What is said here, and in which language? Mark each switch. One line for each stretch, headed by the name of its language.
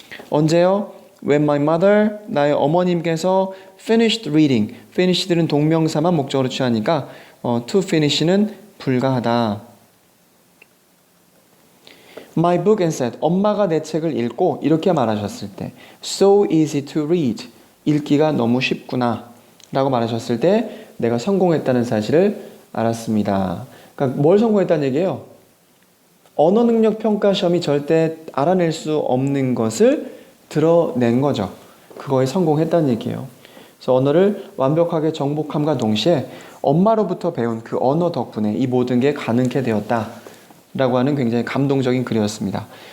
Korean: 언제요?
English: When my mother,
Korean: 나의 어머님께서
English: finished reading.
Korean: finished는 동명사만 목적으로 취하니까 to finish는 불가하다.
English: My book and said,
Korean: 엄마가 내 책을 읽고 이렇게 말하셨을 때
English: so easy to read.
Korean: 읽기가 너무 쉽구나 라고 말하셨을 때 내가 성공했다는 사실을 알았습니다. 그러니까 뭘 성공했다는 얘기예요? 언어 능력 평가 시험이 절대 알아낼 수 없는 것을 드러낸 거죠. 그거에 성공했다는 얘기예요. 그래서 언어를 완벽하게 정복함과 동시에 엄마로부터 배운 그 언어 덕분에 이 모든 게 가능케 되었다 라고 하는 굉장히 감동적인 글이었습니다.